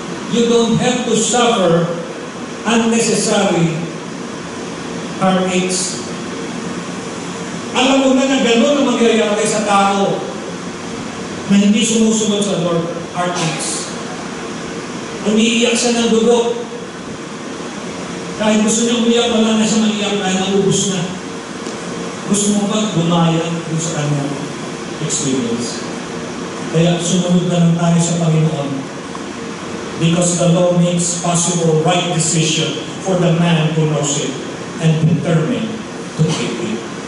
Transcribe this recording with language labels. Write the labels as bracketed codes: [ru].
[en] You don't have to suffer unnecessary heartaches. [tl] Alam mo na gano'n ang mangyayari sa tao na hindi sumusunod sa Lord, heartaches. Umiiyak siya ng dugo. Kahit gusto niya umiyak, wala na siya maiyak dahil naubos na. Gusto mo ba gumaya dun sa kanyang experience? Kaya sumunod na lang tayo sa Panginoon. [en] Because the law makes possible right decision for the man who knows it and determined to keep it.